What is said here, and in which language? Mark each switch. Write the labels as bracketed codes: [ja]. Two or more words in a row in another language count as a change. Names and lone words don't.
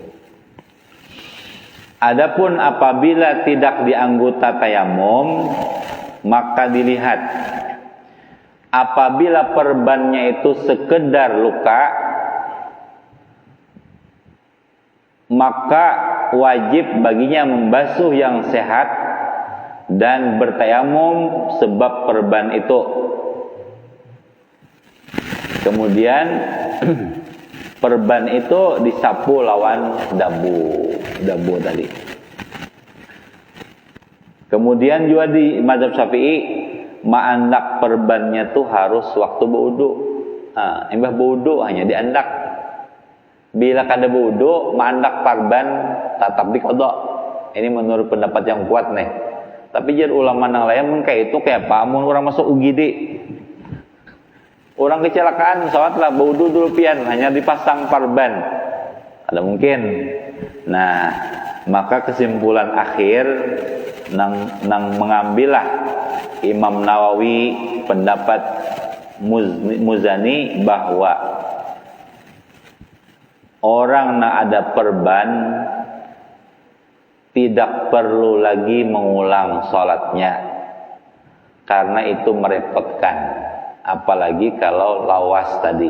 [id] Adapun apabila tidak di anggota tayamum, maka dilihat apabila perbannya itu sekedar luka, maka wajib baginya membasuh yang sehat dan bertayamum sebab perban itu. Kemudian perban itu disapu lawan dabu tadi. [bjn] Kemudian juga di mazhab Syafi'i ma'andak perbannya tuh harus waktu berwudu. Imbah berwudu hanya diandak. Bila kada berwudu, ma'andak perban tetap diqadha. [id] Ini menurut pendapat yang kuat nih. [bjn] Tapi jar ulama nang lain mun kayak itu kayak apa? Mun orang masuk UGD. Orang kecelakaan sholat lah berwudu dulu pian, hanya dipasang perban. Ada mungkin. [id] Nah, maka kesimpulan akhir nang mengambillah Imam Nawawi pendapat Muzani bahwa orang yang ada perban tidak perlu lagi mengulang sholatnya karena itu merepotkan, apalagi kalau lawas tadi.